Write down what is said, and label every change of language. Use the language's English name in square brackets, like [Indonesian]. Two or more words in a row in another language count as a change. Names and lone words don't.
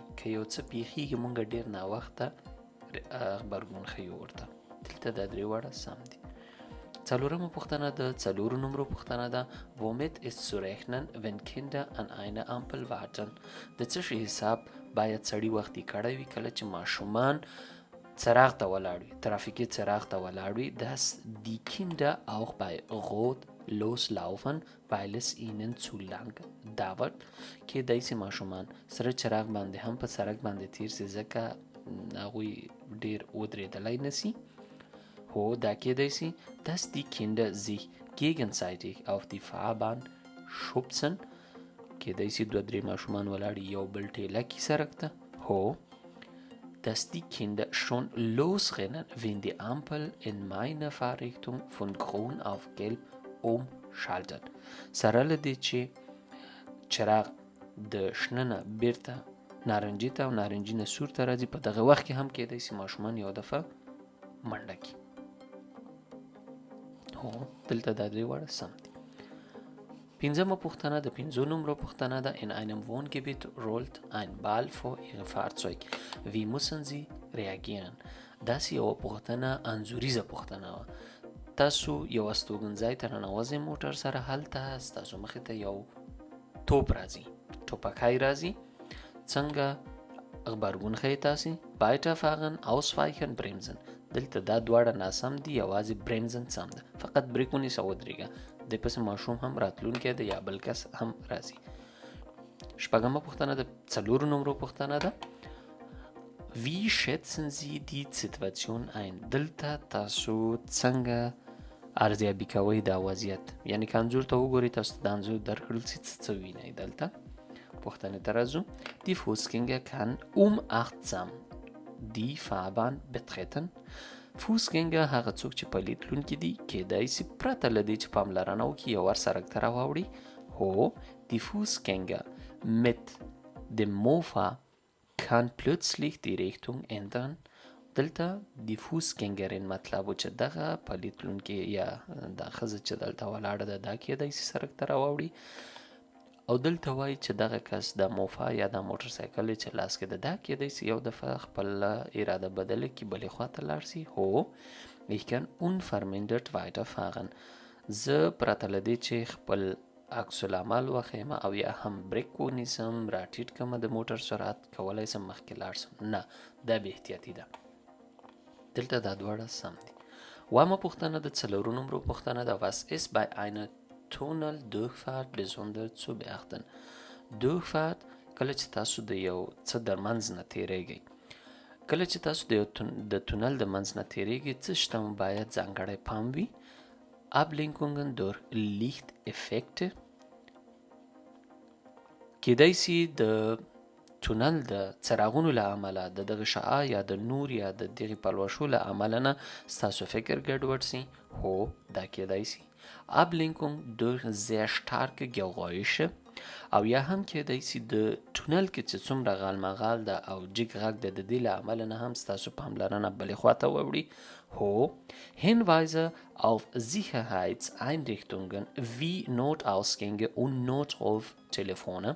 [Pashto] که یو څه پیښیږي مونږ ډیر ناوخته غبرګون ښیو ورته. دلته دا درې واړه سم دي. څلورمه پوښتنه د څلورو نمرو پوښتنه ده. [German] Womit ist zu rechnen, wenn Kinder an einer Ampel warten؟ [Pashto] د څه شي حساب باید سړي وختي کړی وي کله چې ماشومان څراغ ته ولاړ وي، ترافیکي څراغ ته ولاړ وي. [German] Dass die Kinder auch bei Rot loslaufen, weil es ihnen zu lang dauert. [Pashto] کېدای سي ماشومان سره چراغ باندې هم په سړک باندې تیر سي ځکه هغوی ډیر ودرېدلی نسي. هو، دا کېدای سي. [German] Dass die Kinder sich gegenseitig auf die Fahrbahn schubsen، [Pashto] کېدای سي دوه درې ماشومان ولاړ یو بل ټیله کي سړک ته. هو. [German] Dass die Kinder schon losrennen, wenn die Ampel in meiner Fahrrichtung von grün auf gelb umschaltet. [Pashto] سره له دې چې چراغ د شنه نه بیرته نارنجي ته او نارنجي نه سور ته راځي، په دغه وخت کې هم کېدای سي ماشومان یو دفعه منډه کړي. هو، دلته دا درې واړه سم دي. پنځمه پوښتنه د پنځو نمرو پوښتنه ده. [German] In einem Wohngebiet rollt ein Ball vor Ihrem Fahrzeug. Wie müssen Sie reagieren؟ [Pashto] داسې یوه پوښتنه انځوریزه پوښتنه وه. تاسو یو استوګنځای ته ننوځئ موټر سره، هلته ستاسو مخې ته یو توپ راځي، ټوپکی راځي. څنګه غبرګون ښیئ تاسې؟ [German] Weiterfahren، ausweichen، bremsen. [Pashto] دلته دا دواړه ناسم دي، یوازې bremsen سم ده. فقط بریک ونیسه ودرېږه. د پسې ماشوم هم راتلونکی ده یا بل کس هم راځي. شپږمه پوښتنه د څلورو نمرو پوښتنه ده. [German] Wie schätzen Sie die Situation ein؟ [Pashto] دلته تاسو څنګه ارزیابي کوئ دا وضعیت؟ یعنی که انځور ته وګورئ تاسو ته د انځور درکړل سي څه وینئ. دلته پوښتنې ته راځو. [German] Die Fußgänger kann achtsam die Fahrbahn betreten. [Pashto] Fußgänger هغه څوک چې پلي تلونکي دي کېدای سي پرته له دې چې پاملرنه وکړي یو ور سړک ته راواوړي. هو، [German] Die Fußgänger mit dem Mofa kann plötzlich die Richtung ändern. [Pashto] دلته د فوسګنګرین مطلب و چې دغه پلیتلونکي یا د ښځه چې دلته ولاړه ده دا کیدای شي سړک ته راواوړي او دلته وایي چې دغه کس د موفا یا د موټر سایکل چې لاس کې ده دا کیدای شي یو دفعه خپل اراده بدله کړي بلې خواته لاړ شي. [German] هو ich kann unvermindert weiterfahren. [Pashto] زه پرته له دې چې خپل عکس العمل وښیم او یا هم بریک ونیسم راټیټ کړم د موټر سرعت کولی شم مخکې لاړ شم. نه دا بې احتیاطي ده. دلته دا دواړه سم دي. واهمه پوښتنه د څلورو نمرو پوښتنه ده. [German] Was ist bei einer Tunneldurchfahrt besonders zu beachten؟ [Pashto] Durchfahrt کله چې تاسو د یو څه در منځ نه تیریږئ. کله چې تاسو د تونل د منځ نه تیریږئ څه شته مو باید ځانګړی پام وي. [German] Ablenkungen durch Lichteffekte. [Pashto] کیدای شي د تونل د څراغونو له امله د دغه شعاع یا د نور یا د دغې پلوشو له امله نه ستاسو فکر ګډوډ شي. هو دا کیدای شي. [German] Ablenkung durch sehr starke Geräusche [Pashto] او یا هم کیدای شي د تونل کې چې څومره غالمغال ده او جګ غږ ده د دې له امله نه هم ستاسو پاملرنه بلې خواته واوړي. [German] هو Hinweise auf Sicherheitseinrichtungen wie Notausgänge und Notruftelefone.